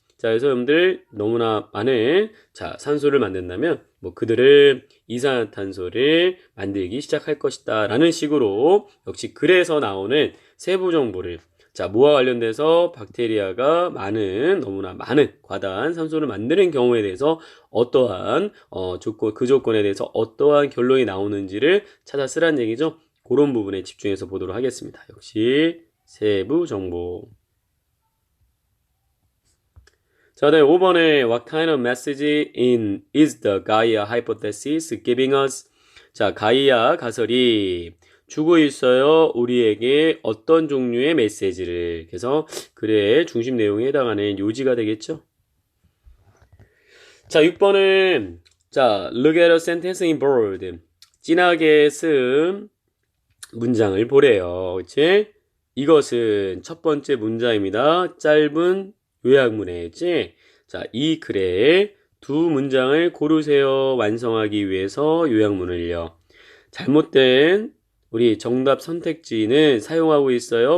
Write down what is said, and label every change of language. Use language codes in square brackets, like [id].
[ko] 자, 그래서 여러분들 너무나 많은 자, 산소를 만든다면 뭐 그들은 이산화탄소를 만들기 시작할 것이다 라는 식으로 역시 글에서 나오는 세부 정보를 자, 뭐와 관련돼서 박테리아가 너무나 많은 과다한 산소를 만드는 경우에 대해서 어떠한 그 조건에 대해서 어떠한 결론이 나오는지를 찾아 쓰라는 얘기죠. 그런 부분에 집중해서 보도록 하겠습니다. 역시 세부 정보. 자, 네, 5번에 [en] What kind of message is the Gaia hypothesis giving us? [ko] 자, 가이아 가설이 주고 있어요. 우리에게 어떤 종류의 메시지를. 그래서 글의 중심 내용에 해당하는 요지가 되겠죠. 자, 6번은 자, [en] look at a sentence in bold. [ko] 진하게 쓴 문장을 보래요. 그치? 이것은 첫 번째 문장입니다. 짧은 요약문에 있지? 자, 이 글에 두 문장을 고르세요. 완성하기 위해서 요약문을요. 잘못된 우리 정답 선택지는 사용하고 있어요.